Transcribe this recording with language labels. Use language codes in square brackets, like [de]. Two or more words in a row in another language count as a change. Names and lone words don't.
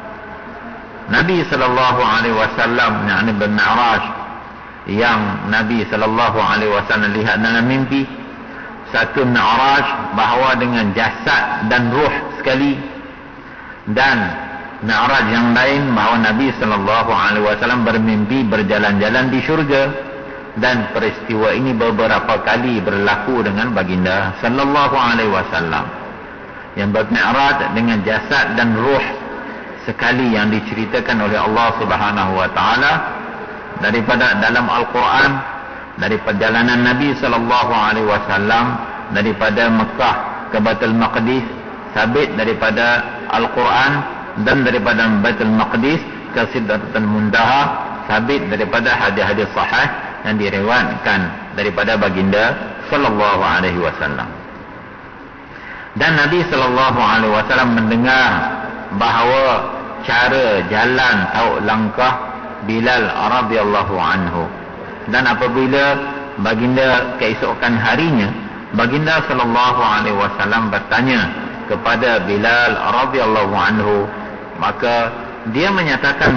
[ms] Nabi [ar] صلى الله عليه وسلم [ms] yang bermi'raj, yang Nabi [ar] صلى الله عليه وسلم [ms] lihat dalam mimpi, satu mi'raj bahawa dengan jasad dan ruh sekali, dan mi'raj yang lain bahawa Nabi [ar] صلى الله عليه وسلم [ms] bermimpi berjalan-jalan di syurga. Dan peristiwa ini beberapa kali berlaku dengan baginda [ar] صلى الله عليه وسلم, [ms] yang bermi'raj dengan jasad dan ruh sekali, yang diceritakan oleh Allah [ar] سبحانه وتعالى [ms] daripada dalam Al-Quran, dari perjalanan Nabi [ar] صلى الله عليه وسلم [ms] daripada Mekah ke Baitul Maqdis, sabit daripada Al-Quran, dan daripada Baitul Maqdis ke Sidratul Muntaha, sabit daripada hadis-hadis sahih yang diriwayatkan daripada baginda [ar] صلى الله عليه وسلم. [ms] Dan Nabi [ar] صلى الله عليه وسلم [ms] mendengar bahawa cara jalan tauk langkah Bilal [ar] رضي الله عنه. [ms] Dan apabila baginda keesokan harinya, baginda [ar] صلى الله عليه وسلم [ms] bertanya kepada Bilal [ar] رضي الله عنه, [ms] maka dia menyatakan